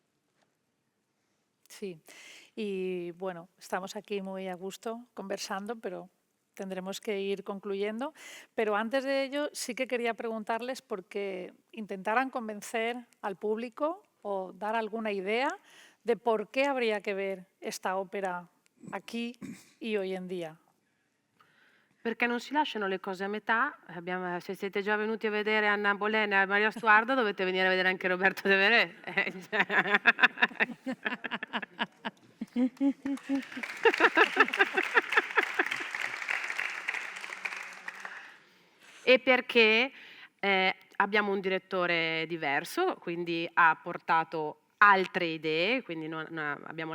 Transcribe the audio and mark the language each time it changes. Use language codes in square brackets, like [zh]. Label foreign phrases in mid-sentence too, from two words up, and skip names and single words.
[es] Sí, y bueno, estamos aquí muy a gusto conversando, pero tendremos que ir concluyendo. Pero antes de ello, sí que quería preguntarles porque intentaran convencer al público o dar alguna idea de por qué habría que ver esta ópera aquí y hoy en día. [it] Perché non si lasciano le cose a metà. Se siete già venuti a vedere Anna Bolena e Maria Stuardo, dovete venire a vedere anche Roberto Devereux. E perché abbiamo un direttore diverso, quindi ha portato altre idee, quindi abbiamo